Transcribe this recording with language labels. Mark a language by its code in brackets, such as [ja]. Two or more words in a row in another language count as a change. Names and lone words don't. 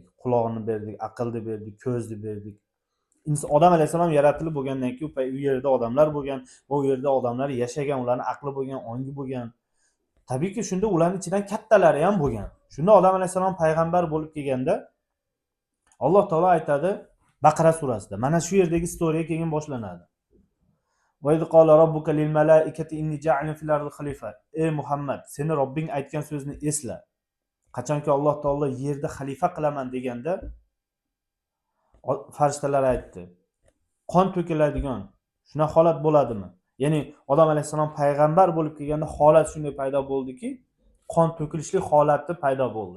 [uz] Quloqni berdik, aqlni berdik, ko'zni berdik. Odam alayhisalom yaratilib bo'lgandan keyin u yerda odamlar bo'lgan, u yerda odamlar yashagan, ularning aqli bo'lgan, ongi bo'lgan. Tabiiyki shunda ularning ichidan kattalari ham bo'lgan. Shunda odam alayhisalom payg'ambar bo'lib kelganda Alloh taolo aytadi Baqara surasida. Mana shu yerdagi istoriya keyin boshlanadi. [ar] وإذ قال ربك للملائكة إني جاعل في الأرض خليفة. [uz] Ey Muhammad, seni Robbing aytgan so'zni esla. Qachonki Alloh taolo yerda xalifa qilaman deganda farishtalar aytdi: qon to'kiladigan shuna holat bo'ladimi? Ya'ni odam alayhissalom payg'ambar bo'lib kelganda holat shunday paydo bo'ldiki, qon to'kilishlik holati paydo bo'ldi.